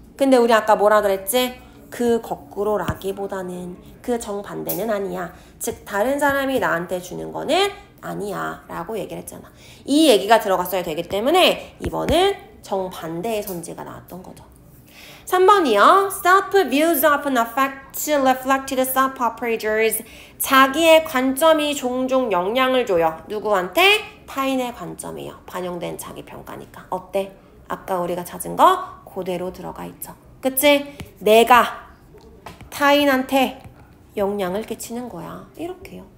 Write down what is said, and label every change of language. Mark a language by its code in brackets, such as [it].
[ko] 근데 우리 아까 뭐라 그랬지? 그 거꾸로라기보다는 그 정반대는 아니야. 즉 다른 사람이 나한테 주는 거는 아니야 라고 얘기를 했잖아. 이 얘기가 들어갔어야 되기 때문에 이번은 정반대의 선지가 나왔던 거죠. 3번이요. [en] Self-views often reflect the self-operators. [ko] 자기의 관점이 종종 영향을 줘요. 누구한테? 타인의 관점이에요. 반영된 자기 평가니까. 어때? 아까 우리가 찾은 거 그대로 들어가 있죠. 그치? 내가 타인한테 영향을 끼치는 거야. 이렇게요.